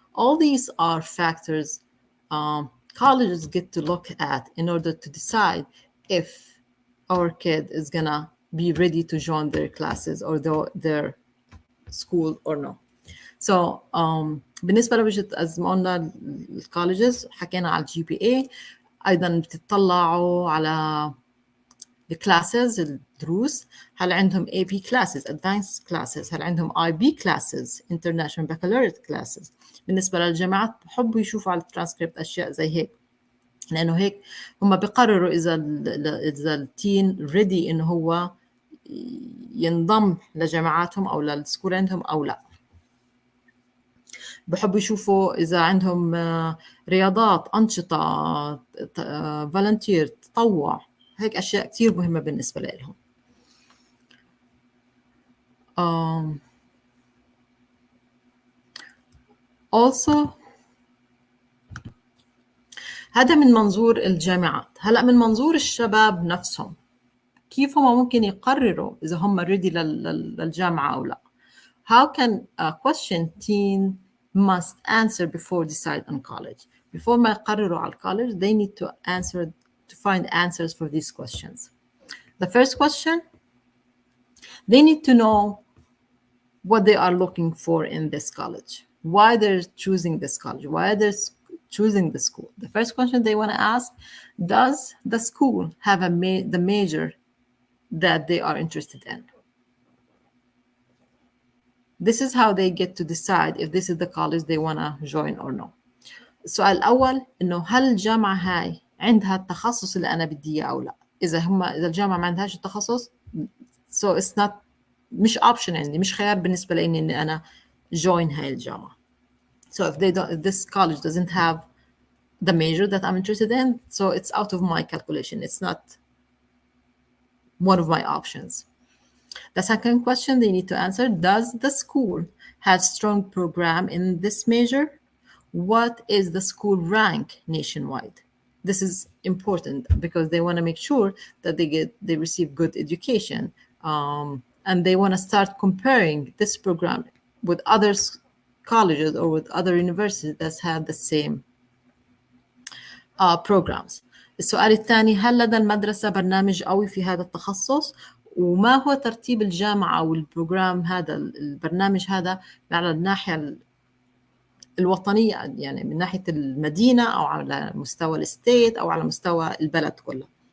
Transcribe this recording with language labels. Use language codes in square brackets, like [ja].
[en] All these are factors colleges get to look at in order to decide if our kid is gonna be ready to join their classes or their school or no. So [ar] بالنسبة لوجهة [en] as [ar] ما قلنا الكوليجز، حكينا على الجي بي اي. أيضا بتطلعوا على الكلاسز، الدروس. هل عندهم [en] AP classes, advanced classes؟ [ar] هل عندهم [en] IB classes, international baccalaureate classes؟ [ar] بالنسبة للجامعات بحبوا يشوفوا على الترانسكريبت أشياء زي هيك، لأنه هيك هم بيقرروا إذا التين ريدي إنه هو ينضم لجامعاتهم أو للسكول عندهم أو لا. بحبوا يشوفوا إذا عندهم رياضات، أنشطة، فالنتير، تطوع. هيك أشياء كتير مهمة بالنسبة لهم. [en] Also [ar] هذا من منظور الجامعات. هلأ من منظور الشباب نفسهم، كيف هم ممكن يقرروا إذا هم ready للجامعة أو لا. [en] How can a question teen must answer before decide on college? Before [ar] ما يقرروا على [en] college, they need to find answers for these questions. The first question, they need to know what they are looking for in this college, why they're choosing this college, why they're choosing the school. The first question they want to ask, does the school have the major that they are interested in? This is how they get to decide if this is the college they want to join or no. [ar] السؤال الأول إنه هل الجامعة هاي عندها التخصص اللي أنا بدي إياه أو لا. إذا الجامعة ما عندهاش التخصص، [en] so it's not، [ar] مش option عندي، مش خيار بالنسبة لي إني أنا join هاي الجامعة. [en] So if this college doesn't have the major that I'm interested in, so it's out of my calculation. It's not one of my options. The second question they need to answer, does the school have strong program in this major? What is the school rank nationwide? This is important because they want to make sure that they receive good education, and they want to start comparing this program with other colleges or with other universities that have the same programs. [ar] السؤال الثاني، هل لدى المدرسة برنامج قوي في هذا التخصص؟ وما هو ترتيب الجامعة أو البروجرام هذا، البرنامج هذا على الناحية الوطنية، يعني من ناحية المدينة أو على مستوى الستيت أو على مستوى البلد كله.